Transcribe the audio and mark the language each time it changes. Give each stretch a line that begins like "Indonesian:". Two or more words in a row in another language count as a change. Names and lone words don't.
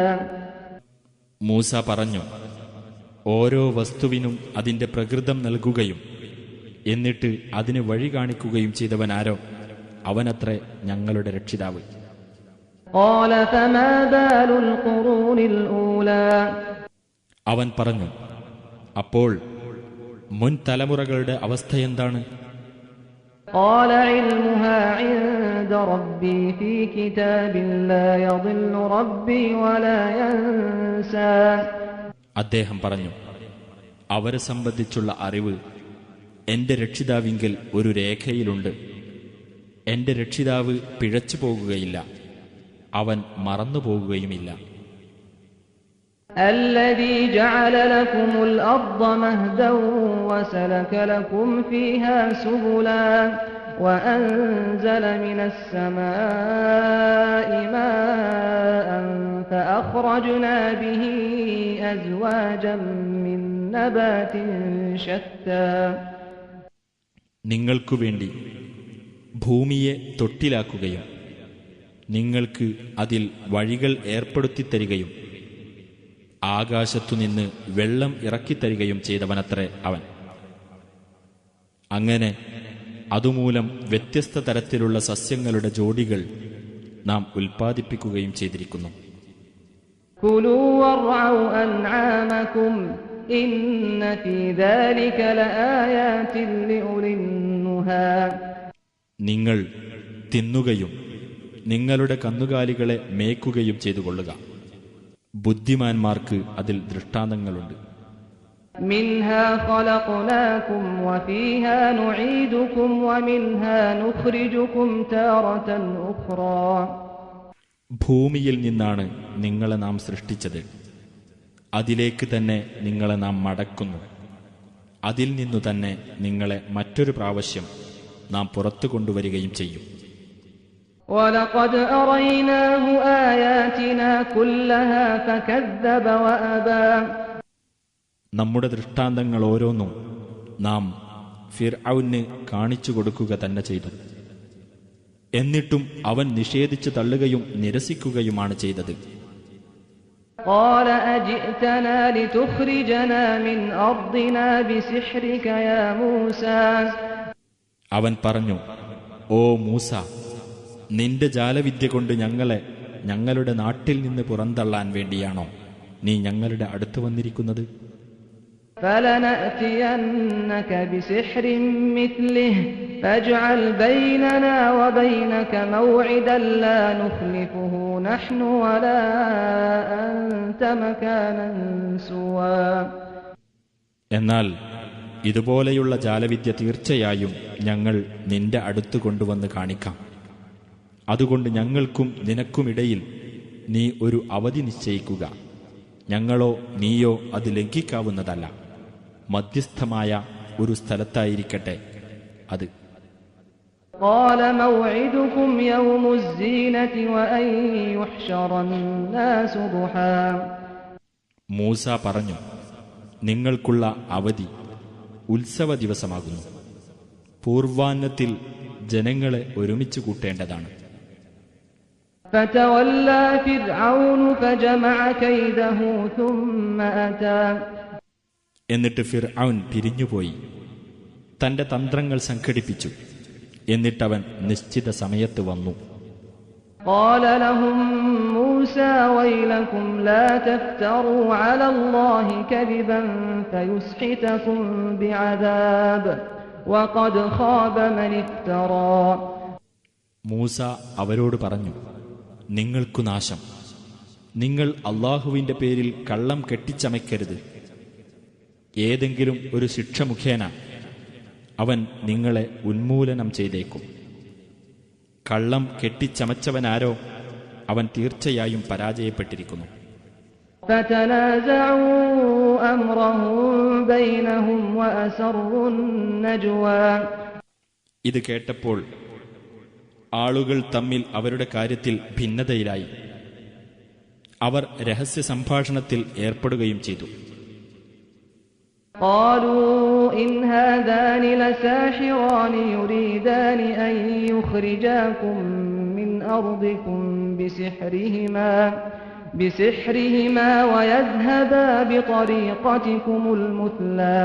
Malayalam: മൂസ പറഞ്ഞു, ഓരോ വസ്തുവിനും അതിന്റെ പ്രകൃതം നൽകുകയും എന്നിട്ട് അതിന് വഴി കാണിക്കുകയും ചെയ്തവനാരോ അവനത്രേ ഞങ്ങളുടെ രക്ഷിതാവ്.
Arabic: قال فما بال القرون الأولى
Malayalam: അവൻ പറഞ്ഞു, അപ്പോൾ മുൻ തലമുറകളുടെ അവസ്ഥയെന്താണ്?
Arabic: قال علمها عند ربي في كتاب لا يضل ربي ولا ينسى
Malayalam: അദ്ദേഹം പറഞ്ഞു, അവരെ സംബന്ധിച്ചുള്ള അറിവ് എന്റെ രക്ഷിതാവിങ്കൽ ഒരു രേഖയിലുണ്ട്. എന്റെ രക്ഷിതാവ് പിഴച്ചു പോകുകയില്ല, അവൻ മറന്നുപോകുകയുമില്ല.
Arabic: الذي جعل لكم الأرض مهدا وسلك لكم فيها سبلا وأنزل من السماء ماء فأخرجنا به أزواجا من نبات شتى
Malayalam: നിങ്ങൾക്കു വേണ്ടി ഭൂമിയെ തൊട്ടിലാക്കുകയും നിങ്ങൾക്ക് അതിൽ വഴികൾ ഏർപ്പെടുത്തിത്തരികയും ആകാശത്തുനിന്ന് വെള്ളം ഇറക്കിത്തരികയും ചെയ്തവനത്രേ അവൻ. അങ്ങനെ അതുമൂലം വ്യത്യസ്ത തരത്തിലുള്ള സസ്യങ്ങളുടെ ജോഡികൾ നാം ഉൽപ്പാദിപ്പിക്കുകയും ചെയ്തിരിക്കുന്നു.
Arabic: كلوا وارعوا أنعامكم إن في ذلك لآيات لأولي النهى
Malayalam: നിങ്ങൾ തിന്നുകയും നിങ്ങളുടെ കന്നുകാലികളെ മേയ്ക്കുകയും ചെയ്തുകൊള്ളുക. ബുദ്ധിമാന്മാർക്ക് അതിൽ ദൃഷ്ടാന്തങ്ങളുണ്ട്.
Arabic: منها خلقناكم وفيها نعيدكم ومنها نخرجكم تارة أخرى
Malayalam: ഭൂമിയിൽ നിന്നാണ് നിങ്ങളെ നാം സൃഷ്ടിച്ചത്, അതിലേക്ക് തന്നെ നിങ്ങളെ നാം മടക്കുന്നു, അതിൽ നിന്നു തന്നെ നിങ്ങളെ മറ്റൊരു പ്രാവശ്യം നാം പുറത്തു കൊണ്ടുവരികയും ചെയ്യും.
Arabic: وَلَقَدْ أَرَيْنَاهُ آيَاتِنَا كُلَّهَا فَكَذَّبَ وَأَبَى
Malayalam: നമ്മുടെ ദൃഷ്ടാന്തങ്ങൾ ഓരോന്നും നാം ഫിർഔന് കാണിച്ചു കൊടുക്കുക തന്നെ ചെയ്തു. എന്നിട്ടും അവൻ നിഷേധിച്ചു തള്ളുകയും നിരസിക്കുകയുമാണ് ചെയ്തത്.
Arabic: قَالَ أَجِئْتَنَا لِتُخْرِجَنَا مِنْ أَرْضِنَا بِسِحْرِكَ يَا مُوسَى
Malayalam: അവൻ പറഞ്ഞു, ഓ മൂസ, നിന്റെ ജാലവിദ്യ കൊണ്ട് ഞങ്ങളെ ഞങ്ങളുടെ നാട്ടിൽ നിന്ന് പുറന്തള്ളാൻ വേണ്ടിയാണോ നീ ഞങ്ങളുടെ അടുത്ത് വന്നിരിക്കുന്നത്?
Arabic: فَلَنَأْتِيَنَّكَ بِسِحْرٍ مِثْلِهِ فَاجْعَلْ بَيْنَنَا وَبَيْنَكَ مَوْعِدًا لَا نُخْلِفُهُ نَحْنُ وَلَا أَنْتَ مَكَانًا سُوًى
Malayalam: എന്നാൽ ഇതുപോലെയുള്ള ജാലവിദ്യ തീർച്ചയായും ഞങ്ങൾ നിന്റെ അടുത്ത് കൊണ്ടുവന്ന് കാണിക്കാം. അതുകൊണ്ട് ഞങ്ങൾക്കും നിനക്കുമിടയിൽ നീ ഒരു അവധി നിശ്ചയിക്കുക. ഞങ്ങളോ നീയോ അത് ലംഘിക്കാവുന്നതല്ല. മധ്യസ്ഥമായ ഒരു സ്ഥലത്തായിരിക്കട്ടെ അത്.
Arabic: قَالَ مَوْعِدُكُمْ يَوْمُ الزِّينَةِ وَأَنْ يُحْشَرَ النَّاسُ ضُحًى
Malayalam: മൂസ പറഞ്ഞു, നിങ്ങൾക്കുള്ള അവധി ഉത്സവ ദിവസമാകുന്നു. പൂർവാന്നത്തിൽ ജനങ്ങളെ ഒരുമിച്ച് കൂട്ടേണ്ടതാണ്.
Arabic: فَتَوَلَّى فِرْعَوْنُ فَجَمَعَ كَيْدَهُ ثُمَّ أَتَى
Malayalam: എന്നിട്ട് ഫിർഔൻ പിരിഞ്ഞുപോയി തന്റെ തന്ത്രങ്ങൾ സംഘടിപ്പിച്ചു. എന്നിട്ടവൻ നിശ്ചിത സമയത്ത് വന്നു.
Arabic: قَالَ لَهُم مُوسَى وَيْلَكُمْ لَا تَفْتَرُوا عَلَى اللَّهِ كَذِبًا فَيُسْحِتَكُم بِعَذَابٍ وَقَدْ خَابَ مَنِ افْتَرَى
Malayalam: മൂസ അവരോട് പറഞ്ഞു, നിങ്ങൾക്കു നാശം. നിങ്ങൾ അള്ളാഹുവിന്റെ പേരിൽ കള്ളം കെട്ടിച്ചമയ്ക്കരുത്. ഏതെങ്കിലും ഒരു ശിക്ഷ മുഖേന അവൻ നിങ്ങളെ ഉന്മൂലനം ചെയ്തേക്കും. കള്ളം കെട്ടിച്ചമച്ചവനാരോ അവൻ തീർച്ചയായും പരാജയപ്പെട്ടിരിക്കുന്നു.
Arabic: فَتَنَازَعُوا أَمْرَهُم بَيْنَهُمْ وَأَسَرُّوا النَّجْوَى
Malayalam: ഇത് കേട്ടപ്പോൾ ആളുകൾ തമ്മിൽ അവരുടെ കാര്യത്തിൽ ഭിന്നതയിലായി. അവർ രഹസ്യ സംഭാഷണത്തിൽ ഏർപ്പെടുകയും ചെയ്തു.
Arabic: قَالُوا إِنْ هَذَانِ لَسَاحِرَانِ يُرِيدَانِ أَنْ يُخْرِجَاكُمْ مِنْ أَرْضِكُمْ بِسِحْرِهِمَا وَيَذْهَبَا بِطَرِيقَتِكُمُ الْمُثْلَى